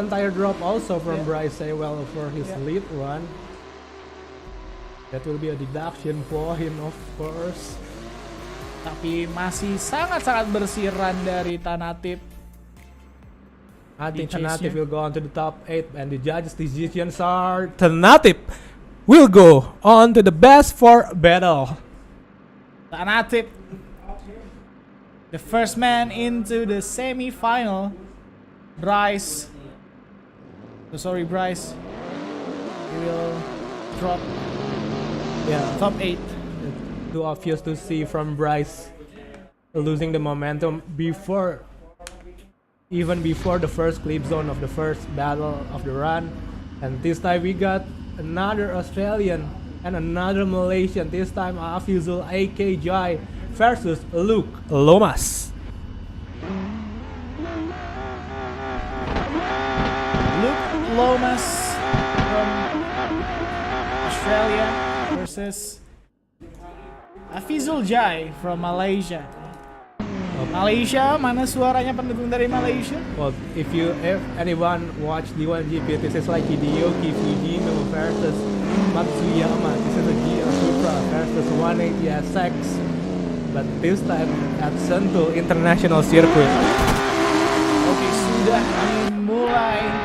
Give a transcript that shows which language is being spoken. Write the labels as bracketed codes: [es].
[en] One tire drop also from Bryce Sewell for his lead one. That will be a deduction for him, of course. [id] Tapi masih sangat-sangat bersih run dari Tanatif. [en] I think Tanatif will go on to the top 8, and the judges' decisions are Tanatif will go on to the best 4 battle. Tanatif, the first man into the semi-final. Bryce, he will drop top 8. Too obvious to see from Bryce losing the momentum before even before the first clip zone of the first battle of the run. And this time we got another Australian and another Malaysian. This time Afizul AK Jai versus Luke Lomas. Luke Lomas from Australia versus Afizul Jai from Malaysia. [id] Malaysia, mana suaranya pendukung dari Malaysia? [en] Well, if anyone watch D1GP, this is like Hideyuki Fujino versus Matsuyama. This is a GR Supra versus 180SX, but this time at Sentul International Circuit. [id] Oke, sudah dimulai.